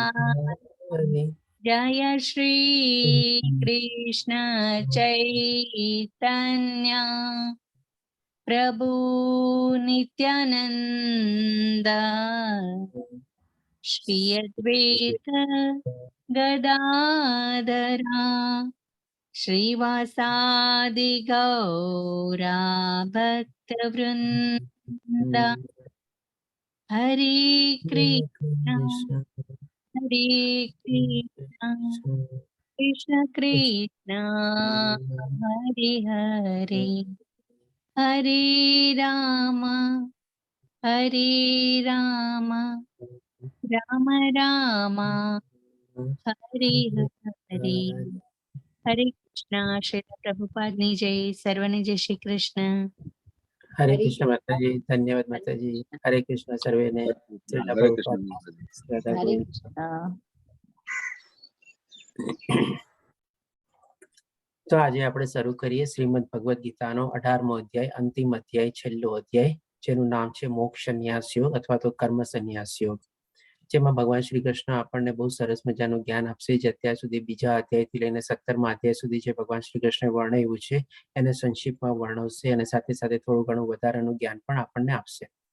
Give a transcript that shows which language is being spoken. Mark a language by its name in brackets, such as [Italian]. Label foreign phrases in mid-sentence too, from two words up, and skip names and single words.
[Sanskrit] जय श्री कृष्ण चैतन्य प्रभु नित्यानंद श्री अद्वैत गदाधरा श्रीवासादि गौरा भक्तवृंद। हरे कृष्ण हरे कृष्ण कृष्ण कृष्ण हरे हरे हरे राम राम राम हरे हरे। [Gujarati] हरे कृष्णा। श्री प्रभुपाद ની જય, સર્વને જય શ્રી કૃષ્ણ। [Hindi] हरे कृष्ण माता जी, धन्यवाद माता जी। [Gujarati] हरे कृष्ण सर्वे ने। [Hindi] हरे कृष्ण माता जी। [Gujarati] હરે કૃષ્ણ। તો આજે આપણે શરૂ કરીએ શ્રીમદ ભગવદ ગીતાનો 18મો અધ્યાય, અંતિમ અધ્યાય, છેલ્લો અધ્યાય, જેનું નામ છે મોક્ષ સંન્યાસ યોગ અથવા તો કર્મ સંન્યાસ યોગ, જેમાં ભગવાન શ્રી કૃષ્ણ આપણને બહુ સરસ મજાનું જ્ઞાન આપશે, જે અત્યાર સુધી બીજા અધ્યાયથી લઈને 17મા અધ્યાય સુધી જે ભગવાન શ્રી કૃષ્ણે વર્ણવ્યું છે એને સંક્ષિપ્તમાં વર્ણવશે અને સાથે સાથે થોડું ઘણું વધારાનું જ્ઞાન પણ આપણને આપશે।